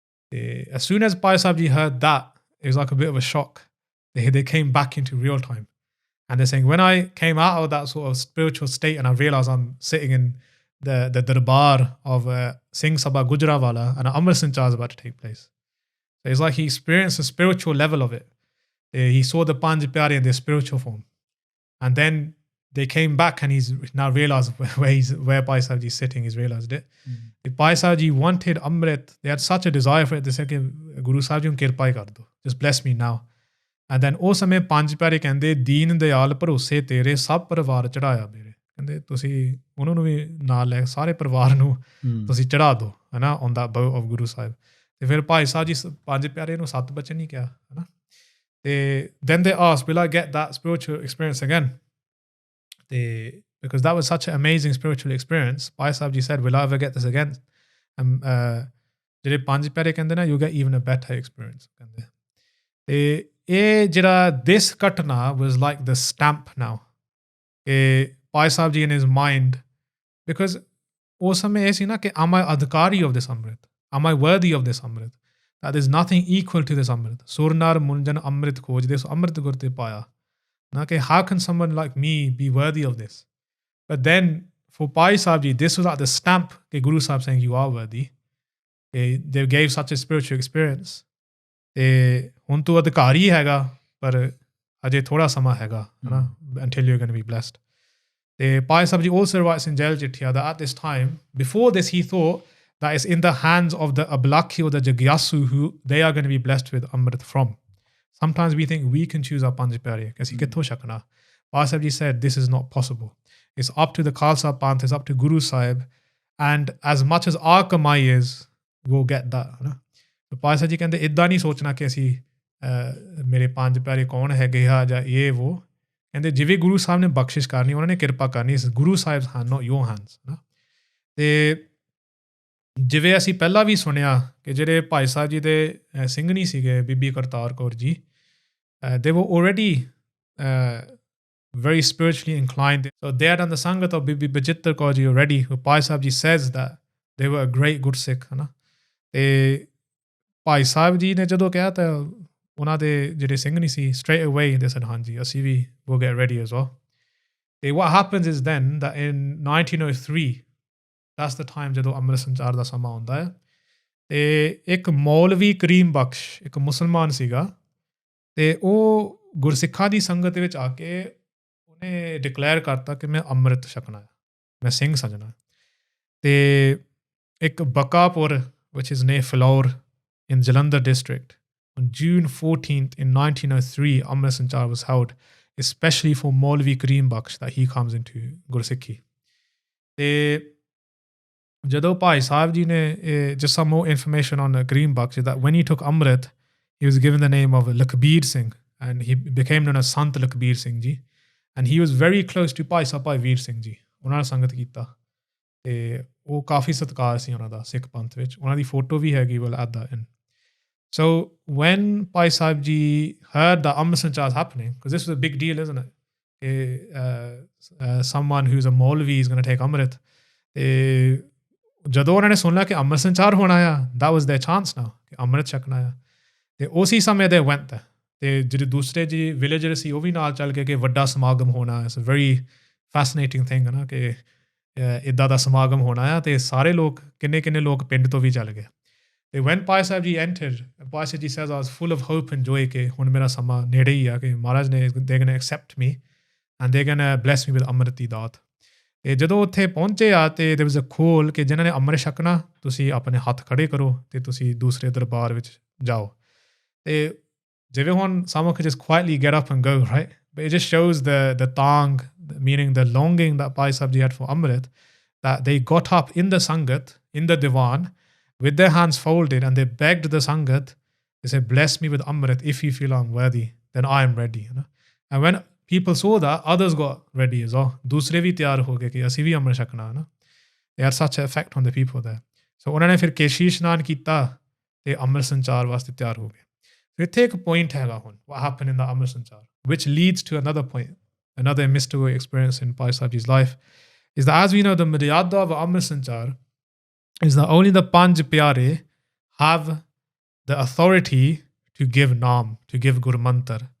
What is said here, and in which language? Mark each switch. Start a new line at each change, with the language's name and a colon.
English: ਤੇ as soon as Bhai Sahib Ji heard that, it was like a bit of a shock. They came back into real time. And they're saying, when I came out of that sort of spiritual state and I realized I'm sitting in the darbar of Singh Sabha Gujrawala and Amrit Sanchaar is about to take place. So it's like he experienced the spiritual level of it. He saw the Panj Pyare in their spiritual form. And then they came back and he's now realized where Bhai Sahib Ji is sitting. He's realized it. If Bhai Sahib Ji wanted Amrit, they had such a desire for it. They said, Guru Sahib Ji
Punjabi: ਨੂੰ ਕਿਰਪਾ ਕਰ ਦਿਓ.
English: Just bless me now.
Punjabi: And then ਉਸ ਸਮੇਂ ਪੰਜ ਪਿਆਰੇ ਕਹਿੰਦੇ, ਦੀਨ ਦਿਆਲ ਭਰੋਸੇ ਤੇਰੇ ਸਭ ਪਰਿਵਾਰ ਚੜਾਇਆ ਮੇਰੇ। ਕਹਿੰਦੇ ਤੁਸੀਂ ਉਹਨਾਂ ਨੂੰ ਵੀ ਨਾਲ ਲੈ ਸਾਰੇ ਪਰਿਵਾਰ ਨੂੰ ਤੁਸੀਂ ਚੜਾ ਦਿਓ ਹੈ ਨਾ
English: on that boat of Guru Sahib।
Punjabi: ਤੇ ਫਿਰ ਭਾਈ ਸਾਹਿਬ ਜੀ ਪੰਜ ਪਿਆਰੇ ਨੂੰ 7 ਬਚਨ ਹੀ ਕਿਹਾ ਹੈ ਨਾ।
English: ਤੇ then they asked, will I get that spiritual experience again? ਤੇ because that was such an amazing spiritual experience, Bhai Sahib Ji said, will I ever get this again?
Punjabi: ਜਿਹੜੇ ਪੰਜ ਪਿਆਰੇ ਕਹਿੰਦੇ ਨਾ,
English: you get even a better experience ਕਹਿੰਦੇ। ਤੇ ਇਹ ਜਿਹੜਾ this ਘਟਨਾ was like the stamp now ਕਿ Bhai Sahib Ji in his mind, because
Punjabi: ਉਸ ਸਮੇਂ ਇਹ ਸੀ ਨਾ ਕਿ
English: am I adhikari of this Amrit? Am I worthy of this Amrit? That there's nothing equal to this Amrit.
Punjabi: Sur nar munjan Amrit khojde, so Amrit gur te paya.
English: Na ke how can someone like me be worthy of this? But then for Bhai Sahib Ji, this was like the stamp ke Guru Sahib saying you are worthy. They gave such a spiritual experience.
Punjabi: ਤੇ ਹੁਣ ਤੂੰ ਅਧਿਕਾਰੀ ਹੈਗਾ ਪਰ ਅਜੇ ਥੋੜ੍ਹਾ ਸਮਾਂ ਹੈਗਾ ਹੈ ਨਾ
English: until you're going to be blessed. ਤੇ Bhai Sahib Ji also writes in Jail Chittiya that at this time, before this he thought that it's in the hands of the Ablaki or the Jagyasu who they are going to be blessed with Amrit from. Sometimes we think we can choose our Panj Pyare
Punjabi: ਕਿ ਅਸੀਂ ਕਿੱਥੋਂ ਛਕਣਾ।
English: Bhai Sahib Ji said this is not possible. It's up to the Khalsa Panth, it's up to Guru Sahib, and as much as our kamai is, we'll get that ਹੈ ਨਾ।
Punjabi: Bhai Sahib Ji ਕਹਿੰਦੇ ਇੱਦਾਂ ਨਹੀਂ ਸੋਚਣਾ ਕਿ ਅਸੀਂ ਮੇਰੇ ਪੰਜ ਪਿਆਰੇ ਕੌਣ ਹੈਗੇ ਆ ਜਾਂ ਇਹ ਵੋ। ਕਹਿੰਦੇ ਜਿਵੇਂ ਗੁਰੂ ਸਾਹਿਬ ਨੇ ਬਖਸ਼ਿਸ਼ ਕਰਨੀ, ਉਹਨਾਂ ਨੇ ਕਿਰਪਾ ਕਰਨੀ, ਗੁਰੂ ਸਾਹਿਬ
English: hand not your hands
Punjabi: ਹੈ ਨਾ। ਤੇ ਜਿਵੇਂ ਅਸੀਂ ਪਹਿਲਾਂ ਵੀ ਸੁਣਿਆ ਕਿ ਜਿਹੜੇ ਭਾਈ ਸਾਹਿਬ ਜੀ ਦੇ ਸਿੰਘਣੀ ਸੀਗੇ ਬੀਬੀ Kartar Kaur ji,
English: they were already very spiritually inclined. So they had done the Sangat of Bibi Bachittar Kaur Ji already, who Bhai Sahib Ji says that they were a great good Sikh ਹੈ ਨਾ।
Punjabi: ਤੇ ਭਾਈ ਸਾਹਿਬ ਜੀ ਨੇ ਜਦੋਂ ਕਿਹਾ ਤਾਂ ਉਹਨਾਂ ਦੇ ਜਿਹੜੇ ਸਿੰਘ ਨਹੀਂ ਸੀ
English: straight away they said
Punjabi: ਹਾਂਜੀ ਅਸੀਂ ਵੀ
English: will get ready as well. ਤੇ what happens is then that in 1903, that's the time
Punjabi: ਜਦੋਂ ਅੰਮ੍ਰਿਤ ਸੰਚਾਰ ਦਾ ਸਮਾਂ ਆਉਂਦਾ ਹੈ। ਤੇ ਇੱਕ ਮੌਲਵੀ ਕਰੀਮ ਬਖਸ਼ ਇੱਕ ਮੁਸਲਮਾਨ ਸੀਗਾ ਤੇ ਉਹ ਗੁਰਸਿੱਖਾਂ ਦੀ ਸੰਗਤ ਵਿੱਚ ਆ ਕੇ ਉਹਨੇ ਡਿਕਲੇਅਰ ਕਰਤਾ ਕਿ ਮੈਂ ਅੰਮ੍ਰਿਤ ਛਕਣਾ ਹੈ, ਮੈਂ ਸਿੰਘ ਸਜਣਾ। ਤੇ ਇੱਕ Bakapur
English: which is near Philor in Jalandhar district, on June 14th in 1903, Amrit Sanchaar was held, especially for Maulvi Kareem Bakhsh that he comes into Gursikhi. ਤੇ ਜਦੋਂ ਭਾਈ ਸਾਹਿਬ ਜੀ ਨੇ just some more information on Kareem Bakhsh that when he took Amrit, he was given the name of Lakhbir Singh and he became known as Sant Lakhbir Singh Ji, and he was very close to Bhai Sahib Bhai Veer Singh Ji,
Punjabi: ਉਹਨਾਂ ਨਾਲ ਸੰਗਤ ਕੀਤਾ। ਤੇ ਉਹ ਕਾਫੀ ਸਤਿਕਾਰ ਸੀ ਉਹਨਾਂ ਦਾ ਸਿੱਖ ਪੰਥ ਵਿੱਚ, ਉਹਨਾਂ ਦੀ ਫੋਟੋ ਵੀ ਹੈਗੀ
English: will add that in. So when Bhai Sahib Ji heard that Amrit Sanchaar is happening, because this was a big deal, isn't it? Someone who's a Maulvi is going to take Amrit.
Punjabi: ਤੇ ਜਦੋਂ ਉਹਨਾਂ ਨੇ ਸੁਣਿਆ ਕਿ ਅੰਮ੍ਰਿਤ ਸੰਚਾਰ ਹੋਣਾ ਆ,
English: that was their chance now
Punjabi: ਕਿ ਅੰਮ੍ਰਿਤ ਛਕਣਾ ਆ।
English: ਤੇ ਉਸੇ ਸਮੇਂ they went there.
Punjabi: ਤੇ ਜਿਹੜੇ ਦੂਸਰੇ ਜੀ ਵਿਲੇਜਰ ਸੀ ਉਹ ਵੀ ਨਾਲ ਚੱਲ ਕੇ ਕਿ ਵੱਡਾ ਸਮਾਗਮ ਹੋਣਾ।
English: It's a very fascinating thing
Punjabi: ਹੈ ਨਾ ਕਿ ਇੱਦਾਂ ਦਾ ਸਮਾਗਮ ਹੋਣਾ ਆ। ਤੇ ਸਾਰੇ ਲੋਕ ਕਿੰਨੇ ਲੋਕ ਪਿੰਡ ਤੋਂ ਵੀ ਚੱਲ ਗਏ।
English: ਤੇ when Bhai Sahib Ji entered, Bhai Sahib Ji says I was full of hope and joy
Punjabi: ਕਿ ਹੁਣ ਮੇਰਾ ਸਮਾਂ ਨੇੜੇ ਹੀ ਆ ਕਿ ਮਹਾਰਾਜ ਨੇ
English: they're going to accept me and they're going to bless me with
Punjabi: ਅੰਮ੍ਰਿਤ ਦੀ ਦਾਤ। ਤੇ ਜਦੋਂ ਉੱਥੇ ਪਹੁੰਚੇ ਆ ਤੇ
English: there was a call
Punjabi: ਕਿ ਜਿਨ੍ਹਾਂ ਨੇ ਅੰਮ੍ਰਿਤ ਛਕਣਾ ਤੁਸੀਂ ਆਪਣੇ ਹੱਥ ਖੜੇ ਕਰੋ ਤੇ ਤੁਸੀਂ ਦੂਸਰੇ ਦਰਬਾਰ ਵਿੱਚ ਜਾਓ।
English: ਤੇ ਜਿਵੇਂ ਹੁਣ some could just quietly get up and go, right? But it just shows the tang, meaning the longing that Bhai Sahib Ji had for Amrit, that they got up in the Sangat, in the Diwan, with their hands folded, and they begged the Sangat, they said, bless me with Amrit if you feel I'm worthy, then I am ready. You know? And when people saw that, others got ready as well.
Punjabi: ਦੂਸਰੇ ਵੀ ਤਿਆਰ ਹੋ ਗਏ ਕਿ ਅਸੀਂ ਵੀ ਅੰਮ੍ਰਿਤ ਛਕਣਾ ਹੈ ਨਾ.
English: They had such an effect on the people there.
Punjabi: So ਉਹਨਾਂ ਨੇ ਫਿਰ ਕੇਸ਼ੀ ਇਸ਼ਨਾਨ ਕੀਤਾ ਤੇ ਅੰਮ੍ਰਿਤ ਸੰਚਾਰ ਵਾਸਤੇ ਤਿਆਰ ਹੋ ਗਏ. ਇੱਥੇ ਇੱਕ ਪੁਆਇੰਟ ਹੈਗਾ ਹੁਣ,
English: what happened in the Amrit Sanchaar, which leads to another point, another mystical experience in Bhai Sahib Ji's life, is that as we know, the Maryada of Amrit Sanchaar is that only the Panj Pyare have the authority to give Naam, to give Gurmantar.